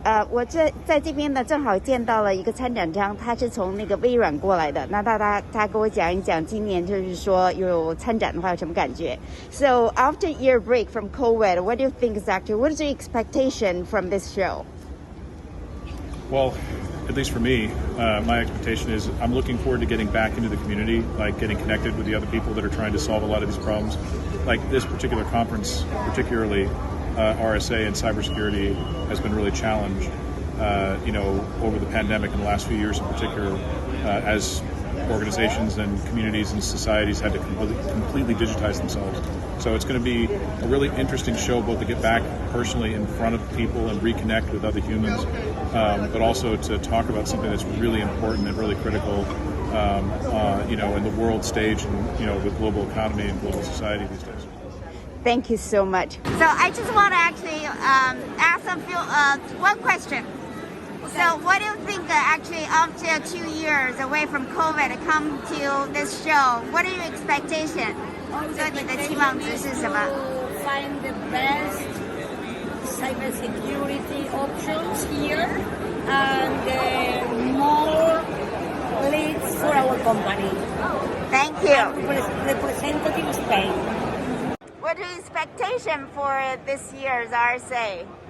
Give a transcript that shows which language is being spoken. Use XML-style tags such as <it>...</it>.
<zh>我在这边呢，正好见到了一个参展商，他是从那个微软过来的。那他跟我讲一讲，今年就是说有参展的话有什么感觉。</zh> <en>So after a year break from COVID, what do you think exactly? What is your expectation from this show? Well, at least for me, my expectation is I'm looking forward to getting back into the community, like getting connected with the other people that are trying to solve a lot of these problems. Like this particular conference, particularly. RSA and cybersecurity has been really challenged, over the pandemic in the last few years in particular, as organizations and communities and societies had to completely digitize themselves. So it's going to be a really interesting show, both to get back personally in front of people and reconnect with other humans, but also to talk about something that's really important and really critical, in the world stage and, with global economy and global society these days. Thank you so much. So I just want to actually ask one question. So what do you think actually after 2 years away from COVID to come to this show? What are your expectations?</en> <zh>所以你的期望值是什么？</zh> <en>Find the best cybersecurity options here and more leads for our company. Thank you. Representative Spain. What is your expectation for this year's RSA?</en>